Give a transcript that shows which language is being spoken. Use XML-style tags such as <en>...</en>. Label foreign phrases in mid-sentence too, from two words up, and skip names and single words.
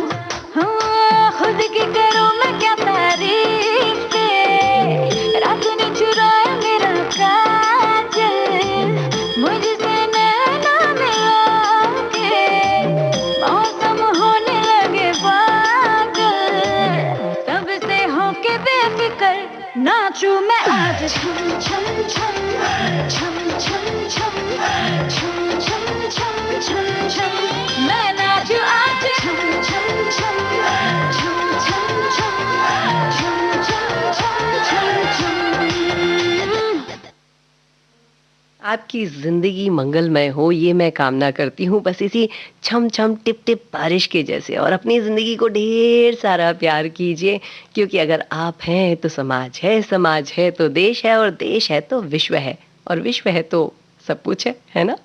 <hi>हाँ खुद की करूं मैं क्या तारीफ के रात ने चुराया मेरा काजल मुझसे नैना मिला के मौसम होने लगे पागल सबसे होके बेफिक्र नाचूं मैं आज छम छम छम छम छम छम छम छम छम छम छम मैं नाचूं आज छम छम छम छम छम छम छम छम छम छम छम आपकी जिंदगी मंगलमय हो ये मैं कामना करती हूँ बस इसी छम छम टिप टिप बारिश के जैसे और अपनी जिंदगी को ढेर सारा प्यार कीजिए क्योंकि अगर आप हैं तो समाज है तो देश है और देश है तो विश्व है और विश्व है तो सब कुछ है ना।</hi>